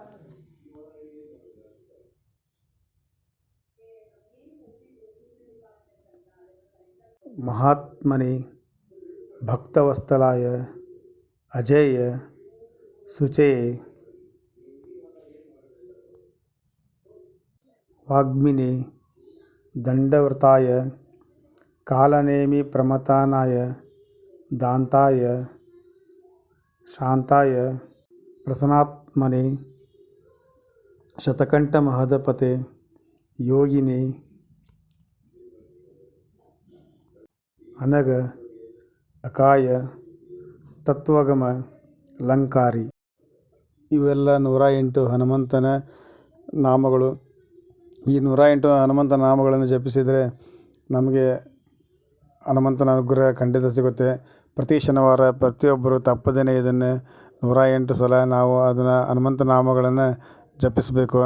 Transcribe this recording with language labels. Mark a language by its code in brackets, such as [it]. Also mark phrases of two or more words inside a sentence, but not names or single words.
[sa] ಮಹಾತ್ಮನೇ ಭಕ್ತವತ್ಸಲಾಯ ಅಜೇಯ ಶುಚಯೇ ವಾಗ್ಮಿನೇ ದಂಡವೃತಾಯ ಕಾಲನೇಮಿ ಪ್ರಮಥನಾಯ ದಾಂತಾಯ ಶಾಂತಾಯ ಪ್ರಸನ್ನಾತ್ಮನೇ ಶತಕಂಠಮಹದಪತೆ ಯೋಗಿನೇ ಅನಗ ಅಕಾಯ ತತ್ವಗಮ ಲಂಕಾರಿ. [kn] ಇವೆಲ್ಲ 108 ಹನುಮಂತನ ನಾಮಗಳು. ಈ 108 ಹನುಮಂತನ ನಾಮಗಳನ್ನು ಜಪಿಸಿದರೆ ನಮಗೆ ಹನುಮಂತನ ಅನುಗ್ರಹ ಖಂಡಿತ ಸಿಗುತ್ತೆ. ಪ್ರತಿ ಶನಿವಾರ ಪ್ರತಿಯೊಬ್ಬರು ತಪ್ಪದೇ ಇದನ್ನು 108 ಸಲ ನಾವು ಅದನ್ನು ಹನುಮಂತ ನಾಮಗಳನ್ನು ಜಪಿಸಬೇಕು.